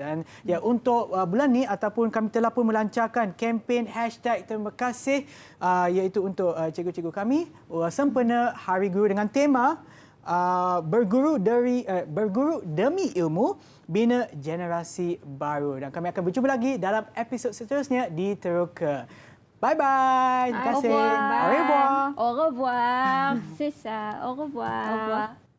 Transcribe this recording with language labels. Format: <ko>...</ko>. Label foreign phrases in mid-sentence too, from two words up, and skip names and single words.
<ms>Dan ya untuk bulan ni ataupun kami telah pun melancarkan kempen #terima kasih iaitu untuk cikgu-cikgu kami sempena Hari Guru dengan tema berguru demi ilmu bina generasi baru. Dan kami akan berjumpa lagi dalam episod seterusnya di Teroka. Bye-bye. Terima kasih.</ms> <fr>Au revoir. Au revoir. C'est ça. Au revoir. Au revoir.</fr>